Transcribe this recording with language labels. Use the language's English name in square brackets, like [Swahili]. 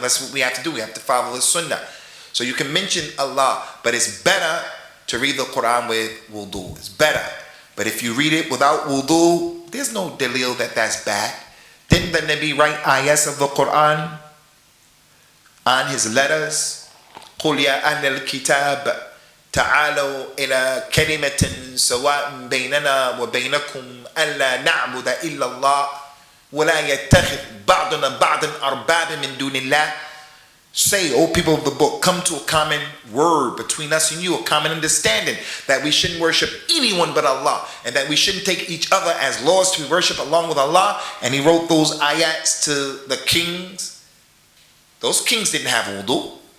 [English] That's what we have to do. We have to follow the sunnah. So you can mention Allah, but it's better to read the Quran with wudu. It's better. But if you read it without wudu, there's no dalil that that's bad. Didn't the Nabi write ayahs of the Quran on his letters? [Arabic] قُلْ يَا أَهْلَ الْكِتَابِ تعالوا إلى كلمة سواء بيننا وبينكم ألا نعبد إلا الله ولا يتخذ بعضنا بعضا أربابا من دون الله. [English] Say, O people of the book, come to a common word between us and you, a common understanding that we shouldn't worship anyone but Allah, and that we shouldn't take each other as lords to be worshipped along with Allah. And he wrote those ayats to the kings. Those kings didn't have wudu.